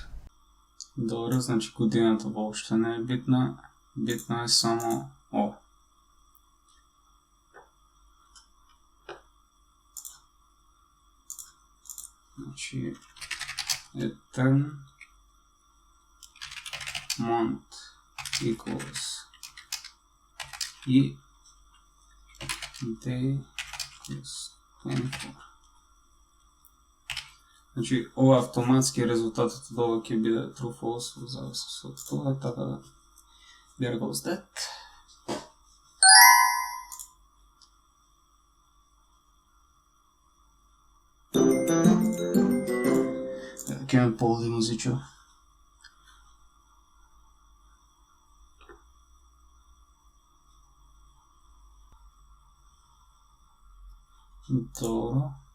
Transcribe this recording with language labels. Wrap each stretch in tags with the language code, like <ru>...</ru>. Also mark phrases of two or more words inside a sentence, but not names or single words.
<mk>Добро, значи годината воопшто не е битна, битно е само ова. Значи,</mk> <en>return month equals и day plus 24.</en> <mk>Значи, ова автоматски резултатот од ова ќе биде</mk> <en>true false</en> <mk>во зависност од тоа, така да</mk> <en>there goes that.</en> <mk>Ќе ме ползи музичо. Добро.</mk>